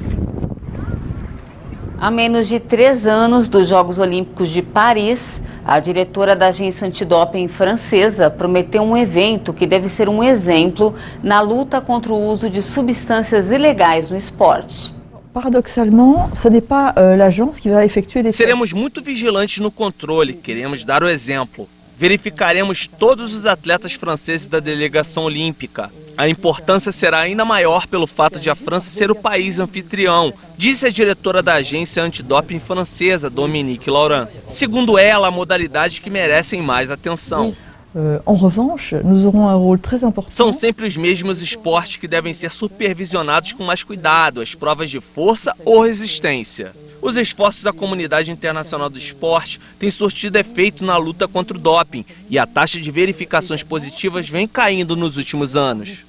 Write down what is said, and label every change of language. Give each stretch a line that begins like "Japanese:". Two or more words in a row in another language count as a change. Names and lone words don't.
Portuguese: Há menos de 3 anos dos Jogos Olímpicos de Paris, a diretora da agência antidoping francesa prometeu um evento que deve ser um exemplo na luta contra o uso de substâncias ilegais no esporte. Paradoxalmente,
French: ce n'est pas l'agence qui va effectuer des...
Portuguese: Seremos muito vigilantes no controle, queremos dar o exemplo. Verificaremos todos os atletas franceses da delegação olímpica. A importância será ainda maior pelo fato de a França ser o país anfitrião, disse a diretora da agência antidoping francesa, Dominique Laurent. Segundo ela, há modalidades que merecem mais atenção.
French: En revanche, nous aurons un rôle très important.
Portuguese: São sempre os mesmos esportes que devem ser supervisionados com mais cuidado, as provas de força ou resistência. Os esforços da comunidade internacional do esporte têm surtido efeito na luta contra o doping e a taxa de verificações positivas vem caindo nos últimos anos.